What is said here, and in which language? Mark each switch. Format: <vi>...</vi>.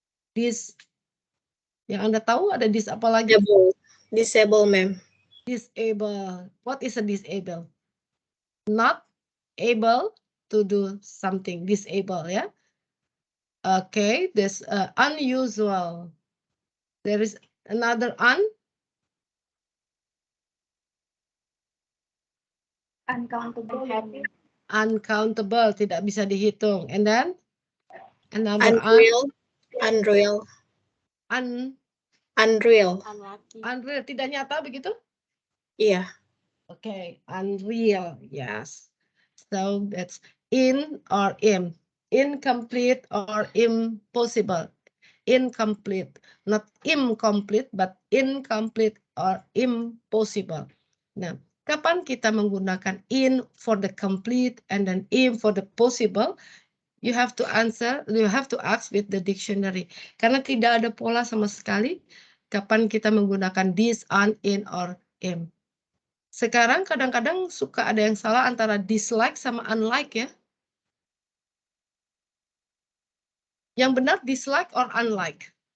<id>Dis yang Anda tahu ada dis apa lagi?</id> <en>Disable, ma'am. Disable. What is a disable? Not able to do something. Disable, ya. Okay, this unusual. There is another uncountable.</en> <id>Uncountable, tidak bisa dihitung.</id> <en>And then another Unreal.</en> <id>Unreal, tidak nyata begitu? Iya.</id> <en>Okay, unreal, yes. So that's in or in. Incomplete or impossible. Incomplete, not incomplete, but incomplete or impossible.</en> <id>Nah, kapan kita menggunakan</id> <en>in for the complete and then in for the possible? You have to ask with the dictionary.</en> <id>Karena tidak ada pola sama sekali kapan kita menggunakan this, on, in, or in. Sekarang kadang-kadang suka ada yang salah antara dislike sama unlike, ya. Yang benar dislike or unlike?</id>